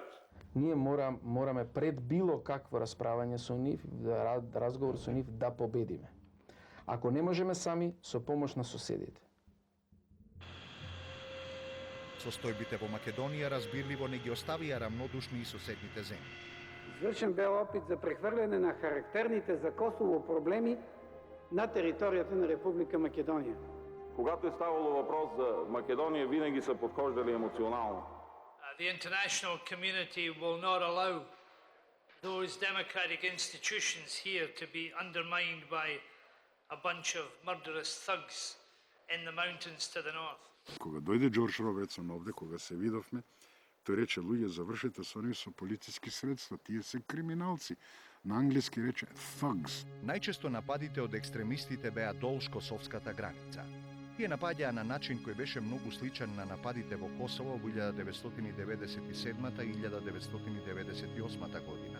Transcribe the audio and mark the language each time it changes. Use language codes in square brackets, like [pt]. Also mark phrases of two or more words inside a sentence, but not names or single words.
[mk] Ние мораме пред било какво расправање со нив, разговор со нив, да победиме. Ако не можеме сами, со помош на соседите. Состојбите во Македонија разбирливо не ги оставија рамнодушни и соседните земји. [bg] Извршен бе опит за прехвърляне на характерните за Косово проблеми на територията на Република Македония. Когато е ставало въпрос за Македония, винаги са подхождали емоционално. [en] The international community will not allow those democratic institutions here to be undermined by a bunch of murderous thugs in the mountains to the north. [mk] Кога дојде Џорџ Робертсон овде, кога се видовме, тој рече: луѓе, завршете со нив со политички средства, тие се криминалци. На англиски рече thugs. Најчесто нападите од екстремистите беа долж косовската граница. Тие напаѓаа на начин кој беше многу сличен на нападите во Косово во 1997 и 1998 година.